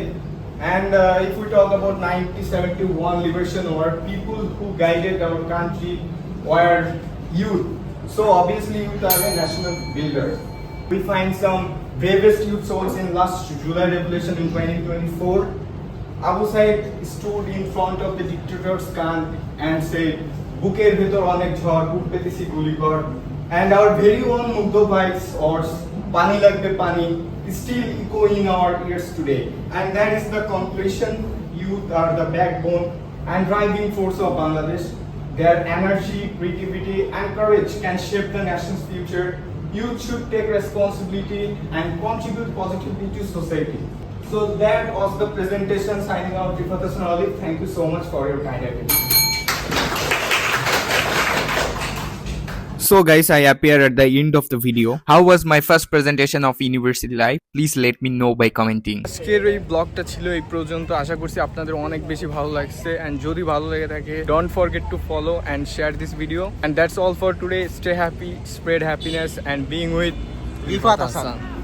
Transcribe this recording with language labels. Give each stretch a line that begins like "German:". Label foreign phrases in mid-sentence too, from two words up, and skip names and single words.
English: And if we talk about 1971 Liberation War, people who guided our country were youth. So obviously youth are a national builder. We find some bravest youth souls in last July Revolution in 2024. Abu Said stood in front of the dictator's gun and said,
Bangla: "বুকের ভেতর অনেক ঝড়, বুক পেতেছি গুলি কর."
English: And our very own Mugdho Bhai's words,
Bangla: "পানি লাগবে পানি,"
English: is still echo in our ears today. And that is the conclusion. Youth are the backbone and driving force of Bangladesh. Their energy, creativity and courage can shape the nation's future. Youth should take responsibility and contribute positively to society. So that was the presentation. Signing out, Rifat Hassan Olive. Thank you so much for your kind attention. So guys, I appear at the end of the video. How was my first presentation of university life? Please let me know by commenting.
Bangla: আজকের এই ব্লগটা ছিল এই পর্যন্ত। আশা করছি আপনাদের অনেক বেশি ভালো লাগছে, অ্যান্ড যদি ভালো লেগে থাকে,
English: don't forget to follow and share this video. And that's all for today. Stay happy, spread happiness and being with Rifat Hassan.